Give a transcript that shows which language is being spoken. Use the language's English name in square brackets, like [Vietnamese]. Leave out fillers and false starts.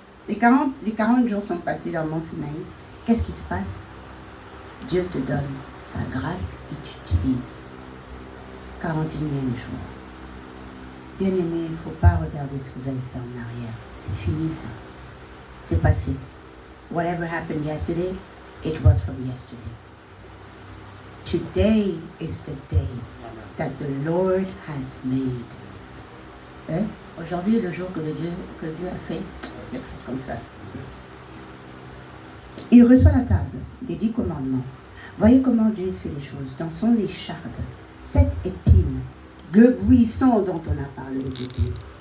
[French] Les 40 jours sont passés dans le mont Sinaï. Qu'est-ce qui se passe? Dieu te donne sa grâce et tu utilises. 41e jour. Bien aimé, il ne faut pas regarder ce que vous avez fait en arrière. C'est fini ça. C'est passé. [English] Whatever happened yesterday, it was from yesterday. Today is the day that the Lord has made. [French] Hein? Aujourd'hui est le jour que Dieu a fait. Quelque chose comme ça. Il reçoit la table des 10 commandements. Voyez comment Dieu fait les choses. Dans son écharde, 7 épines, le buisson dont on a parlé au début.